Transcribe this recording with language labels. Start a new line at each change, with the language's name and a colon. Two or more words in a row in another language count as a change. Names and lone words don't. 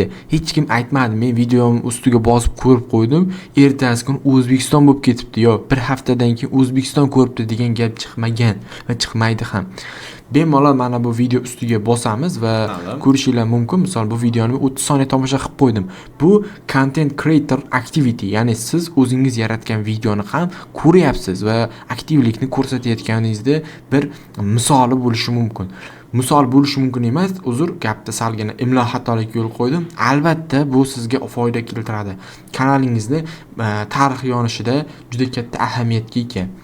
Uzbek: Hech kim aytmadi, men videom ustiga bosib ko'rib qo'ydim, ertasi kun O'zbekiston bo'lib ketibdi yo bir haftadan keyin O'zbekiston ko'ribdi degan gap chiqmagan va chiqmaydi ham. Bemalol mana bu video ustiga bosamiz va ko'rishinglar mumkin. Misol bu videoni 30 soniya tomosha qilib qo'ydim. Bu
English: content creator activity,
Uzbek: ya'ni siz o'zingiz yaratgan videoni ham ko'ryapsiz va aktivlikni ko'rsatayotganingizda bir misoli bo'lishi mumkin. Misol bo'lishi mumkin emas, uzr, gapda salgina imlo xatolik yo'l qo'ydim. Albatta bu sizga foyda keltiradi. Kanalingizni tarix yonishida juda katta ahamiyatga ega.